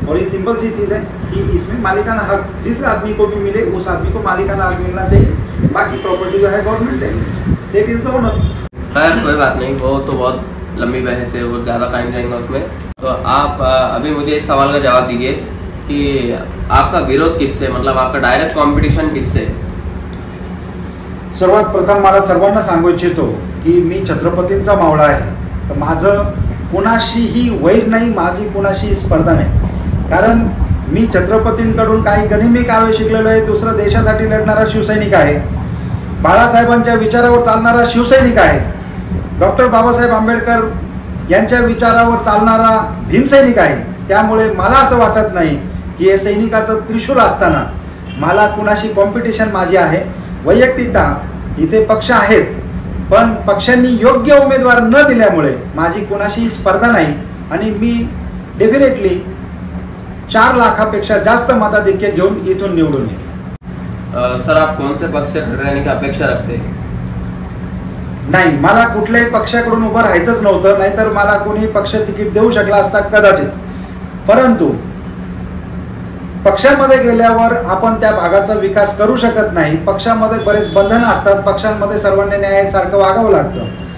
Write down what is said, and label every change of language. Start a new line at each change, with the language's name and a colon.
Hindi: और ये सिंपल सी चीज़ है कि इसमें मालिकाना हक जिस आदमी को भी मिले उस आदमी को मालिकाना हक मिलना चाहिए। बाकी प्रॉपर्टी जो है गवर्नमेंट देगी,
English: State is the owner.
Hindi: खैर कोई बात नहीं, वो तो बहुत लंबी बहस है, वो ज़्यादा टाइम जाएगा उसमें। तो आप अभी मुझे इस सवाल का जवाब दीजिए कि आपका विरोध किससे, मतलब आपका डायरेक्ट कॉम्पिटिशन किससे?
Marathi: सर्वात प्रथम मला सर्वांना सांगू इच्छितो की मी छत्रपतींचा मावळा आहे, तर माझं कोणाशीही वैर नाही, माझी कोणाशी स्पर्धा नाही। कारण मी छत्रपतींकडून काही गनिमी काव्य शिकलेलो आहे, दुसरा देशासाठी लढणारा शिवसैनिक आहे, बाळासाहेबांच्या विचारावर चालणारा शिवसैनिक आहे, डॉक्टर बाबासाहेब आंबेडकर यांच्या विचारावर चालणारा भीमसैनिक आहे। त्यामुळे मला असं वाटत नाही की हे सैनिकाचं त्रिशूल असताना मला कुणाशी कॉम्पिटिशन माझी आहे। वैयक्तिकता इथे पक्ष आहेत, पण पक्षांनी योग्य उमेदवार न दिल्यामुळे माझी कोणाशी स्पर्धा नाही आणि मी डेफिनेटली 4 लाखापेक्षा जास्त मताधिक्य घेऊन इथून निवडून येईल।
Hindi: सर, आप कौन से पक्ष से खड़े रहने की अपेक्षा रखते हैं?
Marathi: नाही, मला कुठल्याही पक्षाकडून उभं राहायचंच नव्हतं, नाहीतर मला कोणी पक्ष तिकीट देऊ शकला असता कदाचित। परंतु पक्षामध्ये गेल्यावर आपण त्या भागाचा विकास करू शकत नाही। पक्षामध्ये बरेच बंधन असतात, पक्षांमध्ये सर्वांनी न्यायासारखं वागावं लागतं।